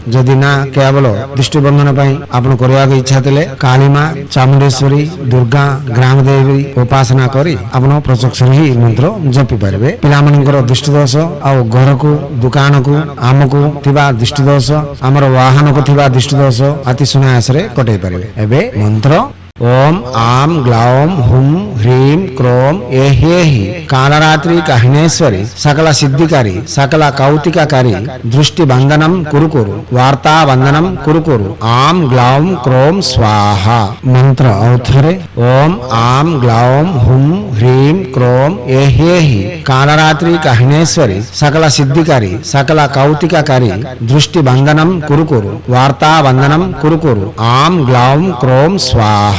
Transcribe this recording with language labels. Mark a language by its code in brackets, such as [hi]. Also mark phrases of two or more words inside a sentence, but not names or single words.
[or] ଯଦି ନା କେବଳ ଦୃଷ୍ଟି ବନ୍ଧନ ପାଇଁ ଆପଣ କରିବାକୁ ଇଚ୍ଛା ଥିଲେ କାଳିମା ଚାମୁଣ୍ଡେଶ୍ୱରୀ ଦୁର୍ଗା ଗ୍ରାମ ଦେବୀ ଉପାସନା କରି ଆପଣ ପ୍ରଚକ୍ଷରେ ହିଁ ମନ୍ତ୍ର ଜପି ପାରିବେ। ପିଲାମାନଙ୍କର ଦୃଷ୍ଟି ଦୋଷ ଆଉ ଘରକୁ ଦୋକାନକୁ ଆମକୁ ଥିବା ଦୃଷ୍ଟି ଦୋଷ ଆମର ବାହନକୁ ଥିବା ଦୃଷ୍ଟି ଦୋଷ ଅତି ସୁନାୟାସରେ କଟାଇ ପାରିବେ। ଏବେ ମନ୍ତ୍ର [sa] ओम आम ग्लौम हुम ह्रीम क्रोम एहि कालरात्रि काहिनेश्वरी सकल सिद्धिकारी सकल कौतिककारी दृष्टि बंधनम कुरु कुरु वार्ता बंधनम कुरु कुरु आम ग्लौम क्रोम स्वाहा। [or] ମନ୍ତ୍ର ଆଉଥରେ [sa] ओम आम ग्लौम हुम ह्रीम क्रोम एहि कालरात्रि काहिनेश्वरी सकल सिद्धिकारी सकल कौतिककारी दृष्टि बंधनम कुरु कुरु वार्ता बंधनम कुरु कुरु आम ग्लौम क्रोम स्वाहा।